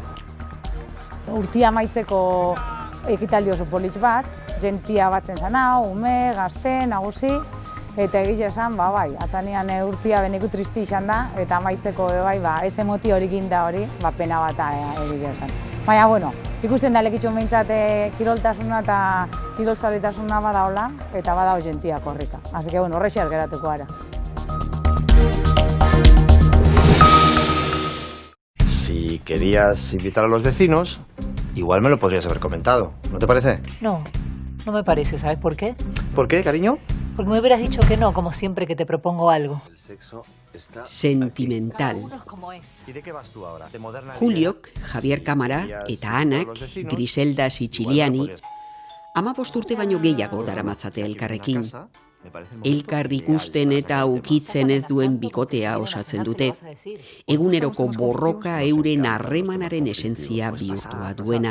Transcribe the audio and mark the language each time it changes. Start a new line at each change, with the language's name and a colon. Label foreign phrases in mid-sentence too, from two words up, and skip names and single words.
Basque: Urtia amaitzeko ekitaldi oso polit bat, jentia batzen zana, ume, gazte, nagusi, eta egitea esan, atanean urtia beneku tristi izan da, eta amaitzeko ez emoti hori ginda hori, pena bat egitea esan. Baina, ikusten da Lekitxon behintzat kiroltasuna eta kirolzaletasuna badaola, eta badao jentia korrika.
Spanish: Así que,
Basque: horrexeak geratuko gara.
Spanish: Si querías invitar a los vecinos, igual me lo podrías haber comentado, ¿no te parece? No me parece, ¿sabes por qué? ¿Por qué, cariño? Porque me hubieras dicho que no, como siempre que te propongo algo. Sentimental. ¿Y de qué vas tú ahora? ¿De moderna?
Basque: Juliok, Javier Kamara eta Anak, Griselda Siciliani, 15 urte baino gehiago daramatzate elkarrekin. Elkar ikusten eta ukitzen ez duen bikotea osatzen dute. Eguneroko borroka euren harremanaren esentzia bihurtua duena.